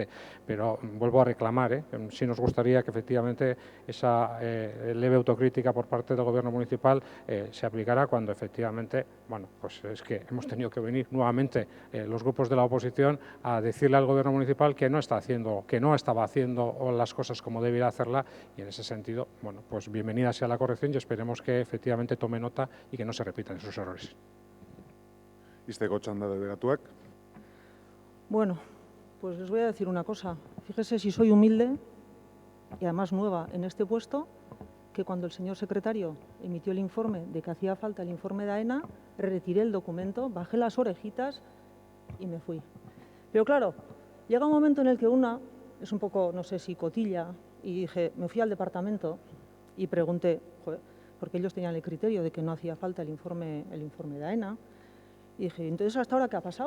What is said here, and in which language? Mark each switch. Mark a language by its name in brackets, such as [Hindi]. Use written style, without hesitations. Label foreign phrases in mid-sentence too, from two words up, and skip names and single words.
[Spanish] Pero vuelvo a reclamar, sí nos gustaría que efectivamente esa leve autocrítica por parte del Gobierno municipal se aplicara cuando efectivamente, bueno, pues es que hemos tenido que venir nuevamente los grupos de la oposición a decirle al Gobierno municipal que no estaba haciendo las cosas como debiera hacerla, y en ese sentido, bueno, pues bienvenida sea la corrección y esperemos que efectivamente tome nota y que no se repitan esos errores. [Basque] Izteko txanda delegatuak. [Spanish] Bueno, pues les voy a decir una cosa. Fíjese si soy humilde y además nueva en este puesto, que cuando el señor secretario emitió el informe de que hacía falta el informe de AENA, retiré el documento, bajé las orejitas y me fui. Pero claro, llega un momento en el que una es un poco, no sé si cotilla, y dije, me fui al departamento y pregunté, joder, porque ellos tenían el criterio de que no hacía falta el informe de AENA, y dije, entonces, ¿hasta ahora qué ha pasado?